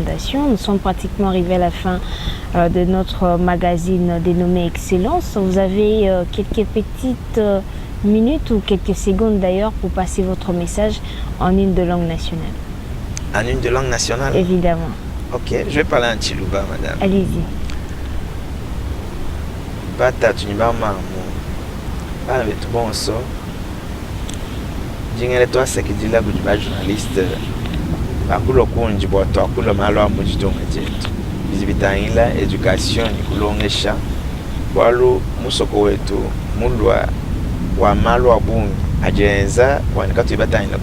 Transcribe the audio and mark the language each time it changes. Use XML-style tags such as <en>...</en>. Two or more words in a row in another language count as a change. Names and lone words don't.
<fr>Nous sommes pratiquement arrivés à la fin de notre magazine dénommé Excellence. Vous avez quelques petites minutes ou quelques secondes d'ailleurs pour passer votre message en une de langue nationale. En une de langue nationale? Évidemment. Ok, je vais parler en Chiluba, madame. Allez-y.</fr> <lua>Bata tunyibama mu bana betu bonso jingere twasekidila kuti bajournaliste bakulo kunji bwatu akulo malo wa mujitonga jetu bizibitangila education nikulongesha bwalu musoko wetu mulwa wa malo wa bungi ajenza wanikatu ibatangila</lua>